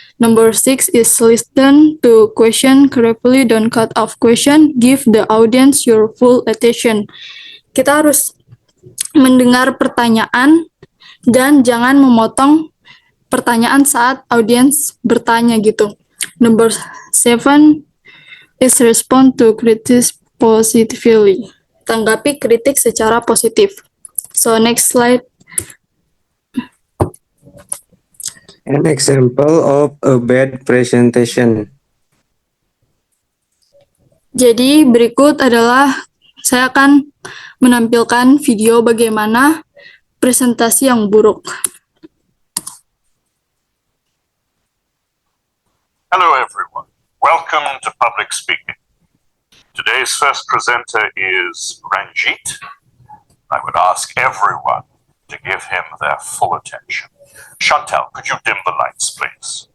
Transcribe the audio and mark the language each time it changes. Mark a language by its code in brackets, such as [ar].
[en] Number 6 is listen to question carefully, don't cut off question, give the audience your full attention. [id] Kita harus mendengar pertanyaan dan jangan memotong pertanyaan saat audiens bertanya gitu. [en] Number 7 is respond to critics positively. [id] Tanggapi kritik secara positif. [en] So next slide. An example of a bad presentation. [id] Jadi berikut adalah saya akan menampilkan video bagaimana presentasi yang buruk. [en] Hello everyone, welcome to Public Speaking. Today's first presenter is Ranjit. I would ask everyone to give him their full attention. Chantal, could you dim the lights, please?